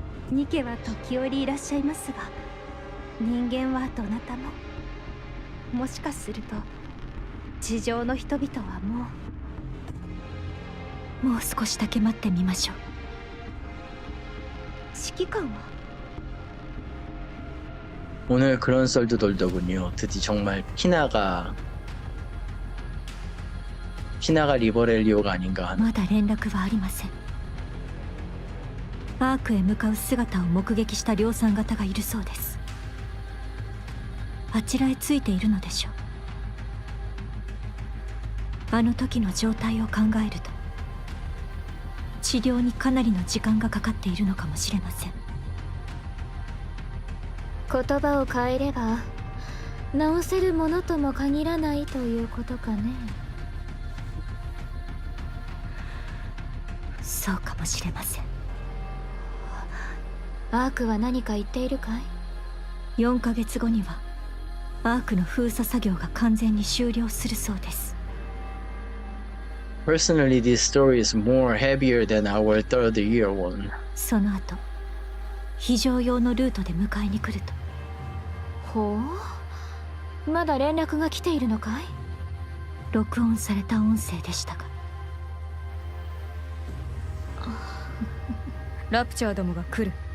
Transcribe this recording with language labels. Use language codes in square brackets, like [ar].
[ja] ニケは時折いらっしゃいますが、人間はどなたも。もしかすると地上の人々はもう少しだけ待ってみましょう。指揮官は [ko] 오늘 그런 썰도 돌더군요. 드디어 정말 피나가 리버렐리오가 아닌가 하는. [ja] まだ連絡はありません。アークへ向かう姿を目撃した量産型がいるそうです。あちらへついているのでしょう。あの時の状態を考えると治療にかなりの時間がかかっているのかもしれません。言葉を変えれば治せるものとも限らないということかね。そうかもしれません。アークは何か言っているかい 4ヶ月後にはアークの封鎖作業が完全に終了するそうです。 [en] Personally, this story is more heavier than our third year one. [ja] その後非常用のルートで迎えに来ると。ほう、まだ連絡が来ているのかい？録音された音声でしたが。ラプチャーどもが来る。